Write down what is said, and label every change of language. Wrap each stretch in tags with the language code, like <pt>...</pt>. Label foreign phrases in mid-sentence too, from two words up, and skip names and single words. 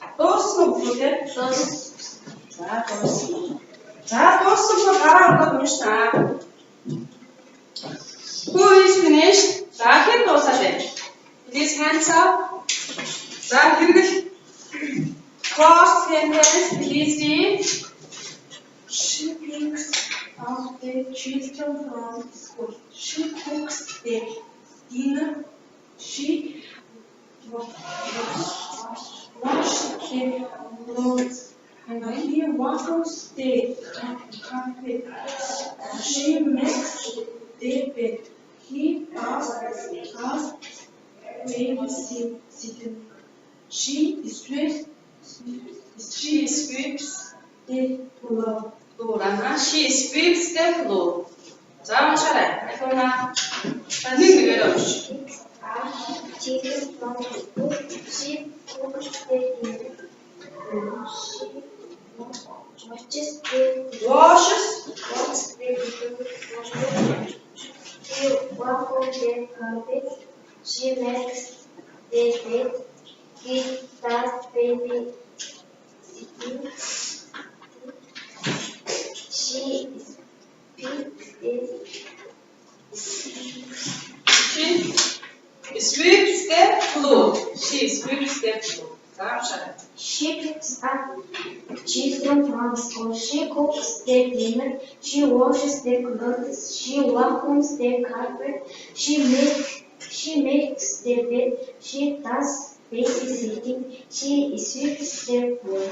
<mn>Дууссан уу бүгд? За дууссан. За дууссан бол гараа өгөөд уншнаа.</mn> <en>Who is finished?</en> <mn>За хэн дуусаад байна?</mn> <en>Please hands up.</en> <mn>За хэрэгэл.</mn> <en>Cross sentence please read. She picks up the children from school. She cooks the dinner. She washes their clothes and he waffles the carpet. She makes the bed. He does babysitting. She sweeps the floor. She sweeps the floor.</en> <ko>자, 차례.</ko> <mn>이거나 нэг нэгээр өгч.</mn> <en>Children from school. She cooks the dinner. She washes the clothes. She waffles the carpet. She makes the bed. He does babysitting. She sweeps the floor. She sweeps the floor.</en> <ko>자, 차례.</ko> <en>She picks up children from school. She cooks their dinner. She washes their clothes. She vacuums their carpet. She makes their bed. She does babysitting. She sweeps their floor.</en>